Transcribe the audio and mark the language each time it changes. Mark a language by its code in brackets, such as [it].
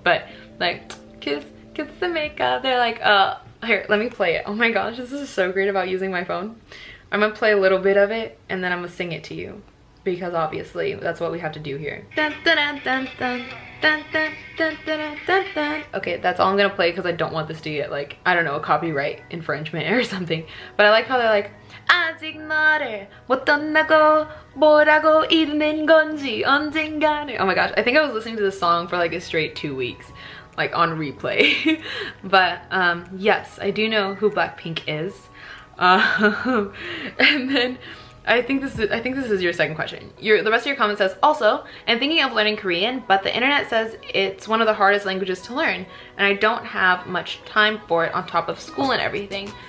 [en] But like, kiss the makeup. They're like, here, let me play it. Oh my gosh, this is so great about using my phone. I'm gonna play a little bit of it and then I'm gonna sing it to you. Because obviously that's what we have to do here. Dun, dun, dun, dun, dun. Dun, dun, dun, dun, dun, dun. Okay, that's all I'm gonna play because I don't want this to get like, I don't know, a copyright infringement or something. But I like how they're like, [ko] 아직 너를 못 떠나고 뭐라고 이르는 건지 언젠가는. [en] Oh my gosh, I think I was listening to this song for like a straight 2 weeks, like on replay. But yes, I do know who Blackpink is. And then I think this is your second question. The rest of your comment says, also, I'm thinking of learning Korean, but the internet says it's one of the hardest languages to learn, and I don't have much time for it on top of school and everything.